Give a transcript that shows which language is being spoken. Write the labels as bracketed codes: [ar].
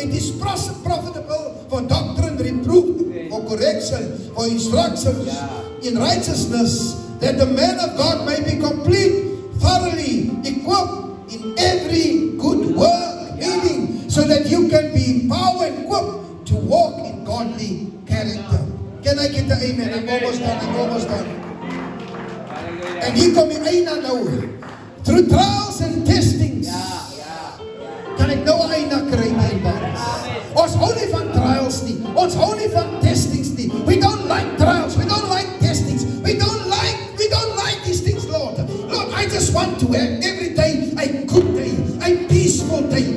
[en] It is profitable for doctrine, reproof, for correction, for instructions in righteousness, that the man of God may be complete, thoroughly equipped in every good work, meaning so that you can be empowered and equipped to walk in godly character. Can I get the amen? I'm almost done. And [af] hier kom die einde nou. [en] Through trials and testings. [af] Kan ek nou 'n einde kry my broers? Ons hou nie van trials nie. Ons hou nie van testings nie. [en] We don't like trials. We don't like testings. We don't like these things, Lord. Lord, I just want to have every day a good day, a peaceful day.